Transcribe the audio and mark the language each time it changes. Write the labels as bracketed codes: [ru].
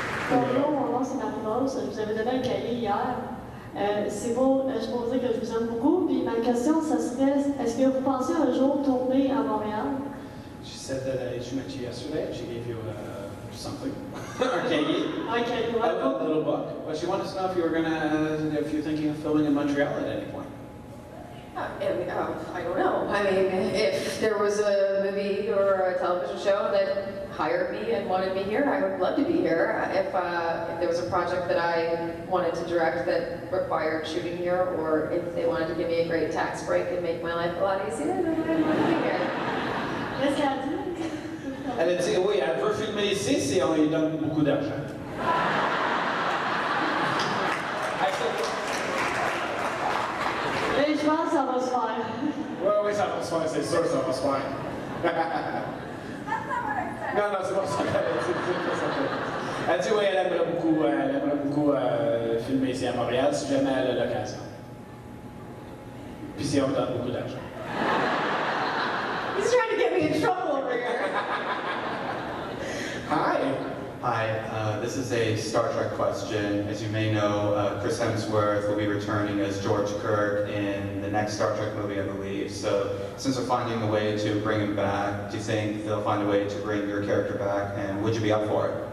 [fr] Bonjour, mon nom c'est Marie Morrison. Je vous avais donné un cahier hier. C'est beau, je peux vous dire que je vous aime beaucoup. Puis ma question, ça serait, est-ce que vous pensez un jour tourner à Montréal? [en] She said that she met you yesterday. She gave you something, or cahier, Okay, a little book. But she wanted to know if you were if you're thinking of filming in Montreal at any point. I don't know. I mean, if there was a movie or a television show that hired me and wanted me here, I would love to be here. If there was a project that I wanted to direct that required shooting here, or if they wanted to give me a great tax break and make my life a lot easier, then I'd want to be here. [fr] Qu'est-ce qu'elle a dit? Elle a dit, oui, elle veut filmer ici si on lui donne beaucoup d'argent. Mais je pense que ça va se faire. Oui, ça va se faire, c'est sûr, ça va se faire. Non, c'est pas ça qu'elle a dit. Elle dit, oui, elle aimerait beaucoup filmer ici à Montréal si jamais elle a l'occasion. Puis si on me donne beaucoup d'argent. [en] He's trying to get me in trouble over here. Hi. Hi, this is a Star Trek question. As you may know, Chris Hemsworth will be returning as George Kirk in the next Star Trek movie, I believe. So, since they're finding a way to bring him back, do you think they'll find a way to bring your character back, and would you be up for it?